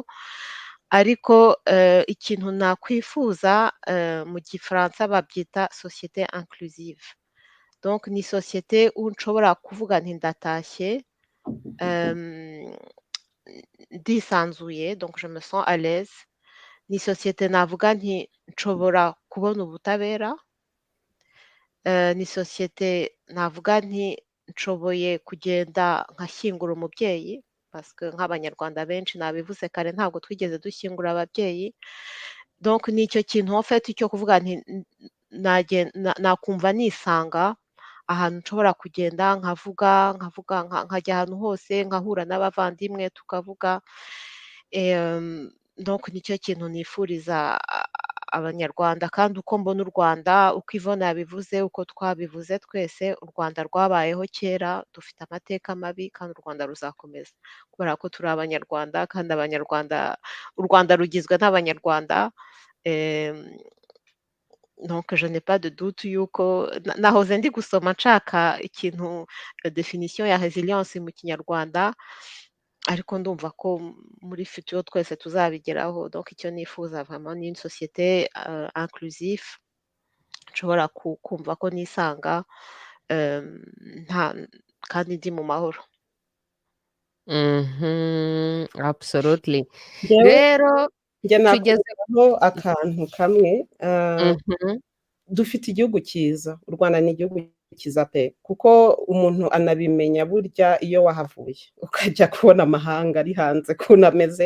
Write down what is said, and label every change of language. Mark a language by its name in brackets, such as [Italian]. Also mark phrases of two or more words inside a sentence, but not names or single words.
[Kinyarwanda] Ariko ikintu nakwifuza mu gifaransa babyita [French] société inclusive. [Kinyarwanda] Donc ni société nshobora kuvuga nti ndatashye ndisanzuye, [French] donc je me sens à l'aise, [Kinyarwanda] ni sosiyete navuga nti nshobora kubona ubutabera, ni sosiyete navuga nti nshoboye kugenda nkashyingura umubyeyi, parce que nk'abanyarwanda benshi nabivuze kare ntabwo twigeze dushyingura ababyeyi, donc ni icyo kintu [French] en fait [Kinyarwanda] cyo kuvuga nti nakumva nisanga ahantu nshobora kugenda nkavuga nkajya ahantu hose nkahura n'abavandimwe tukavuga, donc nicyo kintu nifuriza abanyarwanda, kandi uko mbona u Rwanda, uko Yvonne yabivuze, uko twabivuze twese, u Rwanda rwabayeho kera, dufite amateka mabi kandi u Rwanda ruzakomeza kubera ko turi abanyarwanda, kandi abanyarwanda, u Rwanda rugizwe n'abanyarwanda, donc [French] je n'ai pas de doute [Kinyarwanda] yuko nahoze ndi gusoma nshaka ikintu definition ya résilience mu kinyarwanda, ariko ndumva ko muri futur twese tuzabigeraho, donc icyo nifuza vraiment ni [French] une société inclusive, [Kinyarwanda] nshobora kumva ko nisanga kandi ndi mu mahoro. [English] Absolutely. [Kinyarwanda] Njyewe Rero njye tugeze nakongeraho akantu kamwe, dufite igihugu cyiza, u Rwanda ni igihugu cyiza pe, kuko umuntu anabimenya burya iyo wahavuye ukajya kubona amahanga ari hanze ukuntu ameze.